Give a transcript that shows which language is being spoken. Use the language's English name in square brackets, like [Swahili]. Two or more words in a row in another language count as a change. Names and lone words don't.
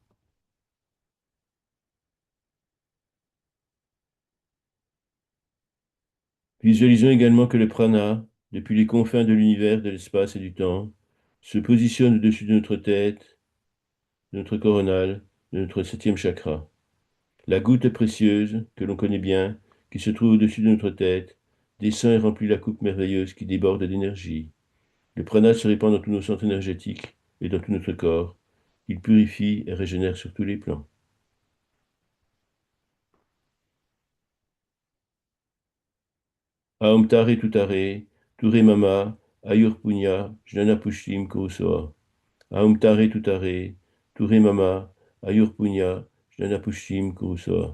[French] Visualisons également que le prana, depuis les confins de l'univers, de l'espace et du temps, se positionne au-dessus de notre tête, de notre coronal, de notre septième chakra. La goutte précieuse, que l'on connaît bien, qui se trouve au-dessus de notre tête, descend et remplit la coupe merveilleuse qui déborde d'énergie. Le prana se répand dans tous nos centres énergétiques et dans tout notre corps. Il purifie et régénère sur tous les plans. [Sanskrit] ओम् तारे तुतारे तुरे मम आयुर् पुण्य ज्ञान पुष्टिम् कुरुस्वाहा. ओम् तारे तुतारे तुरे मम आयुर् पुण्य ज्ञान पुष्टिम् कुरुस्वाहा.